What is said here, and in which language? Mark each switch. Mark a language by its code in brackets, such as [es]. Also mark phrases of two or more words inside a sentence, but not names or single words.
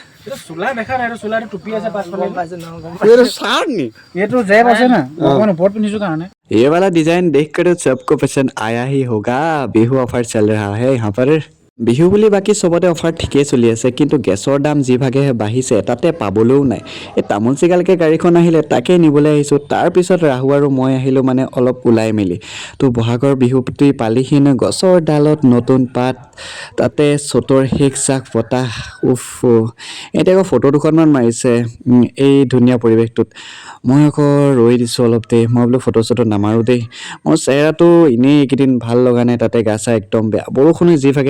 [as] চুলা দেখা নাই চুলাটো টুপি আছে পাছফালে [hi] ये सार नहीं ये तो जैब [as] আছে না অকমান ওপৰত পিন্ধিছো কাৰণে [hi] ये वाला डिजाइन देखकर तो सबको पसंद आया ही होगा बिहू ऑफर चल रहा है यहाँ पर [as] বিহু বুলি বাকী চবতে অফাৰ ঠিকেই চলি আছে কিন্তু গেছৰ দাম যিভাগে বাঢ়িছে তাতে পাবলৈও নাই এই তামোল চিগালকে গাড়ীখন আহিলে তাকে নিবলৈ আহিছোঁ তাৰপিছত ৰাহু আৰু মই আহিলোঁ মানে অলপ ওলাই মেলি তো বহাগৰ বিহুটি পালিহি ন গছৰ ডালত নতুন পাত তাতে চতৰ শেষ চাক বতাহ উফ এতিয়া আকৌ ফটো দুখনমান মাৰিছে এই ধুনীয়া পৰিৱেশটোত মই আকৌ ৰৈ দিছোঁ অলপ দেৰি মই বোলো ফটো চটো নামাৰোঁ দেই মোৰ চেহেৰাটো এনেই এইকেইদিন ভাল লগা নাই তাতে গা চা একদম বেয়া বৰষুণে যিভাগে